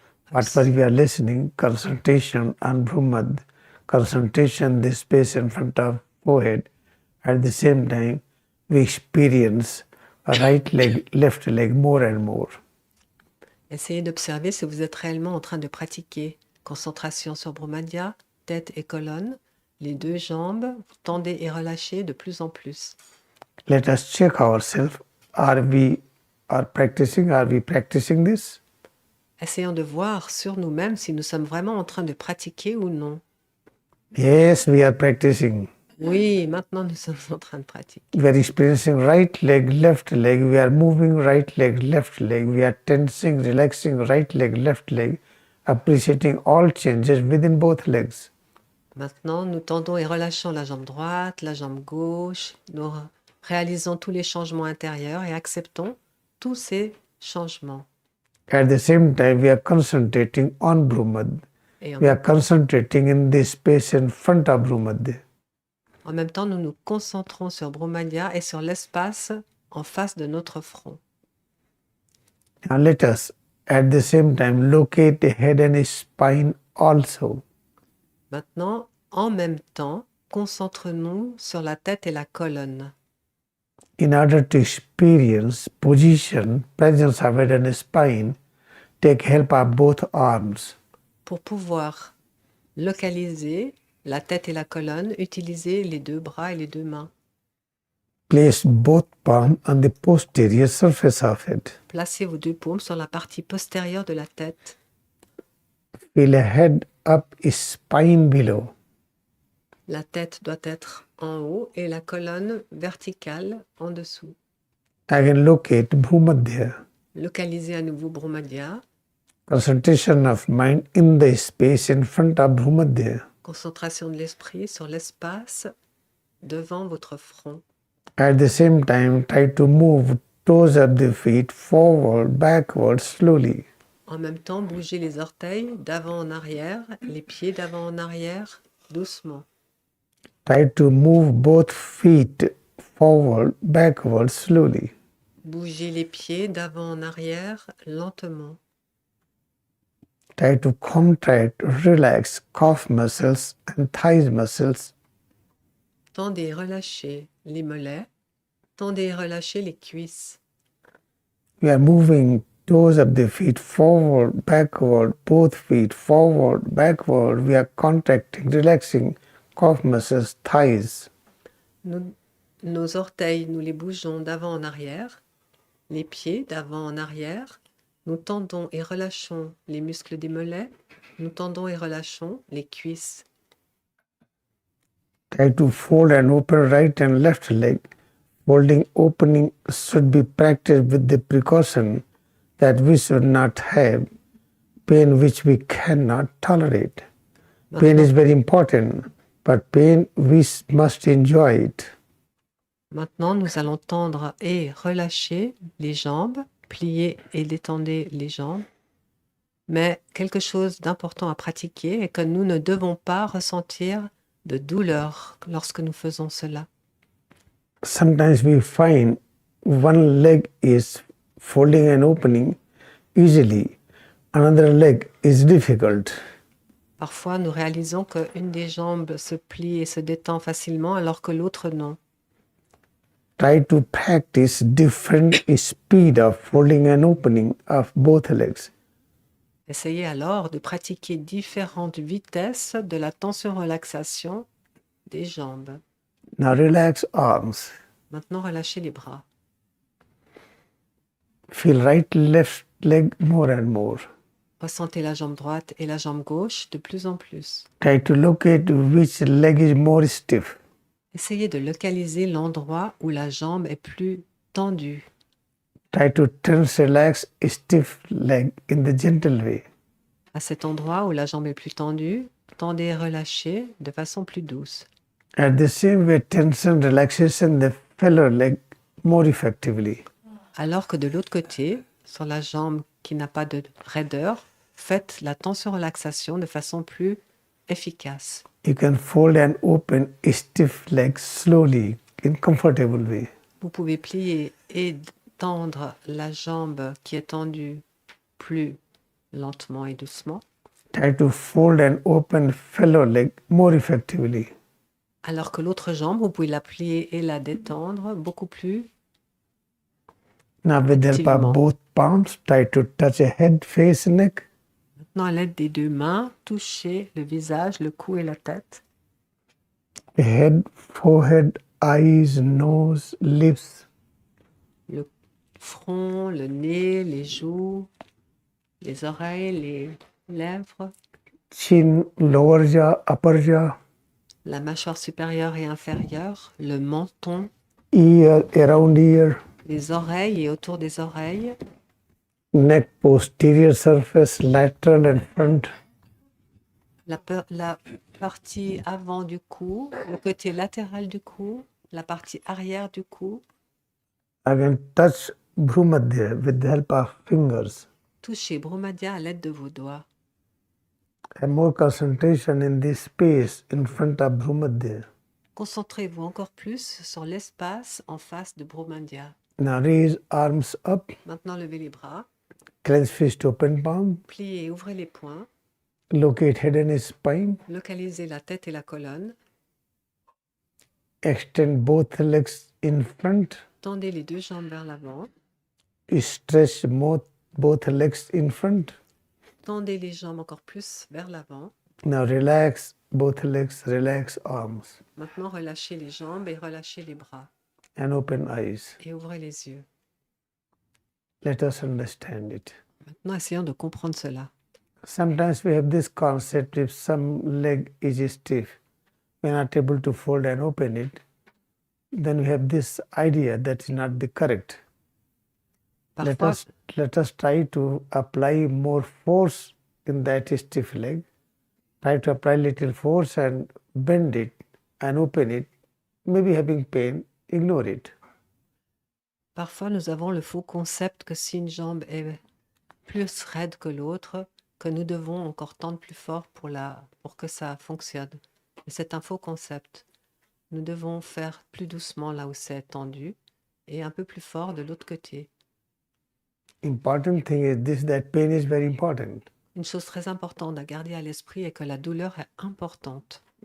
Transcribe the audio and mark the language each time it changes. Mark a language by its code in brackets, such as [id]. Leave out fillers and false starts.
[en] Whatever we are listening, concentration on Bhrumadhya, concentration the space in front of forehead. At the same time, we experience a right leg, left leg more and more. [fr] Essayez d'observer si vous êtes réellement en train de pratiquer. Concentration sur Bhrumadhya, tête et colonne, les deux jambes, vous tendez et relâchez de plus en plus. [en] Let us check ourselves. Are we practicing this? [fr] Essayons de voir sur nous-mêmes si nous sommes vraiment en train de pratiquer ou non. [en] Yes, we are practicing. [fr] Oui, maintenant nous sommes en train de pratiquer. [en] We are experiencing right leg, left leg. We are moving right leg, left leg. We are tensing, relaxing right leg, left leg, appreciating all changes within both legs. [fr] Maintenant, nous tendons et relâchons la jambe droite, la jambe gauche. Nous réalisons tous les changements intérieurs et acceptons tous ces changements. [en] At the same time, we are concentrating on Bhrumadhya. [fr] Et [en] We are concentrating in the space in front of Bhrumadhya. [fr] en même temps, nous nous concentrons sur Bhrumadhya et sur l'espace en face de notre front. [en] Now let us, at the same time, locate the head and spine also. [fr] Maintenant, en même temps, concentrons-nous sur la tête et la colonne. [en] In order to experience position, presence of head and spine, take help of both arms. [fr] Pour pouvoir localiser la tête et la colonne, utilisez les deux bras et les deux mains. [en] Place both palms on the posterior surface of it. [fr] Placez vos deux paumes sur la partie postérieure de la tête. [en] Feel a head up, spine below. [fr] La tête doit être en haut et la colonne verticale en dessous. [en] Again, locate Bhrumadhya. [fr] Localisez à nouveau Bhrumadhya. [en] Concentration of mind in the space in front of Bhrumadhya. [fr] Concentration de l'esprit sur l'espace devant votre front. [en] At the same time, try to move toes of the feet forward, backward, slowly. [fr] En même temps, bougez les orteils d'avant en arrière, les pieds d'avant en arrière, doucement. [en] Try to move both feet forward, backward, slowly. [fr] Bougez les pieds d'avant en arrière, lentement. [en] Try to contract, relax calf muscles and thighs muscles. [fr] Tendez et relâchez les mollets. Tendez et relâchez les cuisses. [en] We are moving toes of the feet forward, backward, both feet forward, backward. We are contracting, relaxing calf muscles, thighs. [fr] Nos orteils, nous les bougeons d'avant en arrière. Les pieds d'avant en arrière. Nous tendons et relâchons les muscles des mollets. Nous tendons et relâchons les cuisses. [en] Try to fold and open right and left leg. Folding, opening should be practiced with the precaution that we should not have pain which we cannot tolerate. Pain is very important, but pain we must enjoy it. [fr] Maintenant, nous allons tendre et relâcher les jambes, plier et détendez les jambes. Mais quelque chose d'important à pratiquer est que nous ne devons pas ressentir de douleur lorsque nous faisons cela. [en] Sometimes we find one leg is folding and opening easily, another leg is difficult. [fr] Parfois, nous réalisons qu'une des jambes se plie et se détend facilement alors que l'autre non. [en] Try to practice different speed of folding and opening of both legs. [fr] Essayez alors de pratiquer différentes vitesses de la tension-relaxation des jambes. [en] Now relax arms. [fr] Maintenant, relâchez les bras. [en] Feel right, left leg more and more. [fr] Ressentez la jambe droite et la jambe gauche de plus en plus. [en] Try to locate which leg is more stiff. [fr] Essayez de localiser l'endroit où la jambe est plus tendue. [en] Try to tense, relax, stiff leg in the gentle way. [fr] À cet endroit où la jambe est plus tendue, tendez et relâchez de façon plus douce. [en] At the same way, tension, relaxation the fellow leg more effectively. [fr] Alors que de l'autre côté, sur la jambe qui n'a pas de raideur, faites la tension-relaxation de façon plus efficace. [en] You can fold and open stiff leg slowly in comfortable way. [fr] Vous pouvez plier et tendre la jambe qui est tendue plus lentement et doucement, [en] Try to fold and open fellow leg more effectively. [fr] alors que l'autre jambe, vous pouvez la plier et la détendre beaucoup plus. [en] Now with the help [fr] Activement. [en] of both palms, try to touch a head, face, neck. [fr] Maintenant, à l'aide des deux mains, touchez le visage, le cou et la tête. [en] Head, forehead, eyes, nose, lips. [fr] Le front, le nez, les joues, les oreilles, les lèvres, [en] Chin, lower jaw, upper jaw. [fr] la mâchoire supérieure et inférieure, le menton, [en] Ear, around ear. [fr] les oreilles et autour des oreilles, [en] Neck, posterior surface, lateral and front. [fr] la partie avant du cou, le côté latéral du cou, la partie arrière du cou. [en] Again, touch Bhrumadhya with the help of fingers. [fr] Touchez Brahmadya à l'aide de vos doigts. [en] Have more concentration in this space in front of Bhrumadhya. [fr] Concentrez-vous encore plus sur l'espace en face de Brahmadya. [en] Now raise arms up, [fr] Maintenant, levez les bras, [en] clench fist, open palm. [fr] pliez et ouvrez les poings, [en] Locate head and spine. [fr] localisez la tête et la colonne, [en] Extend both legs in front. [fr] tendez les deux jambes vers l'avant, [en] Stretch both legs in front. [fr] tendez les jambes encore plus vers l'avant. [en] Now relax both legs, relax arms, [fr] Maintenant, relâchez les jambes et relâchez les bras [en] and open eyes. [fr] et ouvrez les yeux. [en] Let us understand it. [fr] Maintenant, essayons de comprendre cela. [en] Sometimes we have this concept if some leg is stiff, we are not able to fold and open it, then we have this idea that's not the correct. [fr] Parfois, [en] Let us try to apply more force in that stiff leg. Try to apply little force and bend it and open it. Maybe having pain, ignore it. [fr] Parfois, nous avons le faux concept que si une jambe est plus raide que l'autre, que nous devons encore tendre plus fort pour que ça fonctionne. Mais c'est un faux concept. Nous devons faire plus doucement là où c'est tendu et un peu plus fort de l'autre côté. [en] Important thing is this, that pain is very important, [fr] Une chose très importante à garder à l'esprit est que la douleur est importante.